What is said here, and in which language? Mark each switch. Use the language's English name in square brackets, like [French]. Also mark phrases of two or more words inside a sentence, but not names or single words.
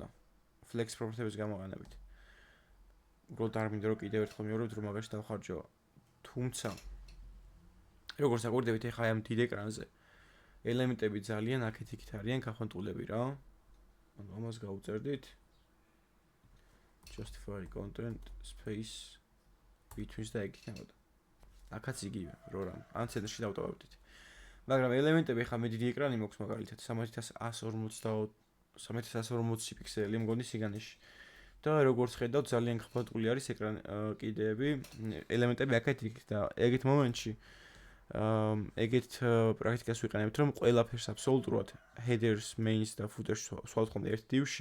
[English] Flex property-ების [Georgian] გამოყენებით. უბრალოდ არ მინდა რომ კიდევ ერთხელ მეორევთ რომ მაგაში დავხარჯო. თუმცა როგორც აკვირდებით ახლა ამ დიდ ეკრანზე ელემენტები ძალიან აქეთ იქით არიან გახონტულები რა. ანუ ამას გავუწერდით. [English] Justify content space between [Georgian] და ეგ იქნებოდა. აქაც იგივე რო რამ. ან ცენტრში დავტოვებდით. მაგრამ ელემენტები ახლა მე დიდი ეკრანი მაქვს მაგალითად 3140 პიქსელი მგონი სიგანეში. და როგორც ხედავთ ძალიან გაფართული არის ეკრანი კიდეები, ელემენტები აქეთ იქით და ეგეთ მომენტში ეგეთ პრაქტიკას ვიყენებთ რომ ყველაფერს აბსოლუტურად [English] headers, mains [Georgian] და footers სვავთ ხოლმე ერთ divში.